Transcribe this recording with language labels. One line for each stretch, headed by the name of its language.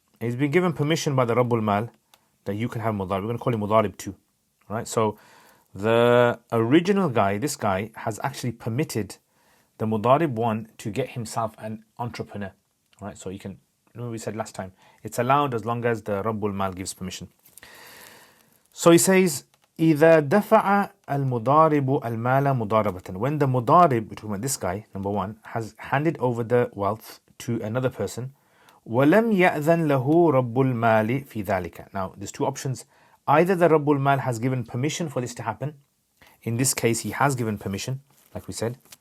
English: He's been given permission by the Rabbul Mal that you can have Mudarib. We're going to call him Mudarib 2. Right? So the original guy, this guy, has actually permitted the Mudarib 1 to get himself an entrepreneur. Right? So you can, remember we said last time, it's allowed as long as the Rabbul Mal gives permission. So he says,
Arabic: إِذَا دَفَعَ الْمُضَارِبُ الْمَالَ مُضَارَبَةً.
English: When the Mudarib, we're talking about this guy, number 1, has handed over the wealth to another person,
Arabic: وَلَمْ يَأْذَنْ لَهُ رَبُّ الْمَالِ فِي ذَلِكَ.
English: Now, there's two options. Either the Rabbul Mal has given permission for this to happen. In this case, he has given permission, like we said.